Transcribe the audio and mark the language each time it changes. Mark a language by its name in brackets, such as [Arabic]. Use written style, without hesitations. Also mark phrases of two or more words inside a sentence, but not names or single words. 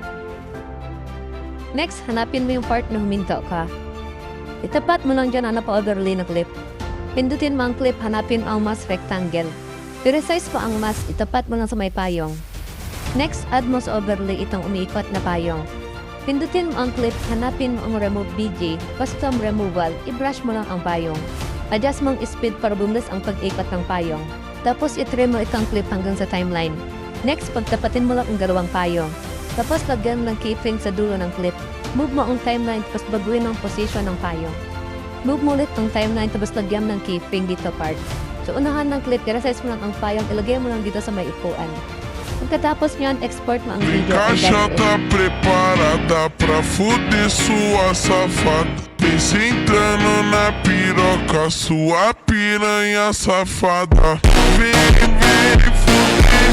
[Filipino] Next, hanapin mo yung part na huminto ka. Itapat mo lang dyan ang napa-overlay na clip. Pindutin mo ang clip, hanapin mo ang [English] mask rectangle. [Filipino] I-resize pa ang mask, itapat mo lang sa may payong. Next, add mo sa overlay itong umiikot na payong. Pindutin mo ang clip, hanapin mo ang [English] remove BJ, custom removal, [Filipino] i-brush mo lang ang payong. Adjust mo ang speed para bumulis ang pag-ikot ng payong. Tapos i-trim mo itong clip hanggang sa timeline. Next, pagtapatin mo lang ang dalawang payong. Tapos lagyan mo ng keyframe sa dulo ng clip. Move mo ang timeline tapos baguhin ang position ng payong. Move mo ulit ang timeline tapos lagyan mo ng keyframe dito part. So unahan ng clip, i-resize mo lang ang payong, ilagay mo lang dito sa may upuan. Pagkatapos nyan, export mo ang video. [Portuguese] Caixa tá preparada pra fuder sua safada. Pense entrando na piroca, sua piranha safada. Vem, vem,